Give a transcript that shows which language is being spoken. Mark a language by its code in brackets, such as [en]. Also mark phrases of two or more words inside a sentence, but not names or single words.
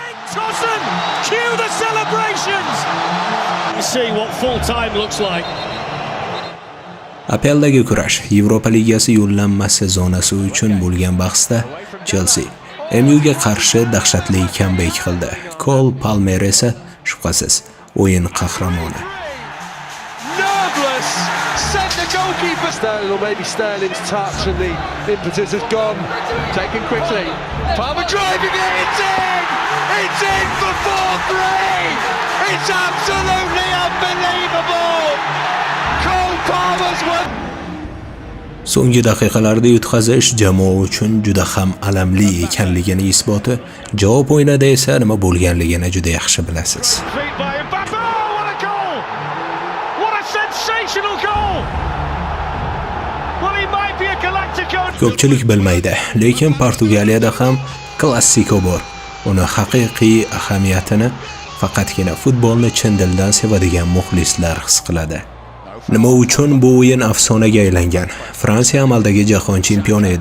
[uz] Apeldagi kurash. Yevropa Ligasi yo'llanmasi zonasi uchun bo'lgan bahsda Chelsea MUga qarshi dahshatli comeback qildi. Cole Palmer esa shubhasiz o'yin qahramoni. [en] Sterling, or maybe Sterling's touch and the impetus has gone. Taken quickly. Palmer driving it. It's in! It's in for 4-3! It's absolutely unbelievable! Cole Palmer's won! [uz] So'nggi daqiqalarda yutqazish jamoa uchun juda ham alamli ekanligini isboti, javob o'yinida esa nima bo'lganligini juda yaxshi bilasiz. [en] Sensational goal! Well, he might be a galactic [uz] Ko'pchilik bilmaydi, lekin Portugaliyada ham klassiko bor. Uni haqiqiy ahamiyatini faqatgina futbolni chin dildan sevadigan muxlislar his qiladi. Nima uchun bu o'yin afsonaga aylangan? Fransiya amaldagi jahon chempioni edi.